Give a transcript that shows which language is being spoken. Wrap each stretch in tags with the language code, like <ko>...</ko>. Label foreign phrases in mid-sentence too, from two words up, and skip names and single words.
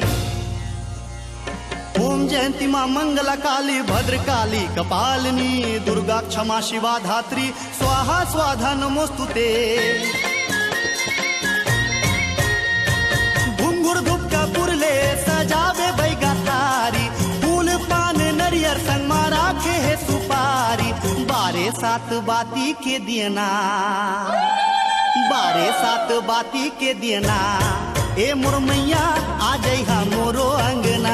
<sa>ओम जयंती मां मंगला काली भद्र काली कपालिनी, दुर्गा क्षमा शिवा धात्री स्वाहा स्वाधा नमोस्तुते।</sa> <hne>घुंघुर धुपका पुरले सजावे बैगा थारी, फूल पान नरियर संग मारा है सुपारी। बारे सात बाती के दियना, बारे सात बाती के दियना, ए मुरमैया आ जइहा मोरो अंगना।</hne>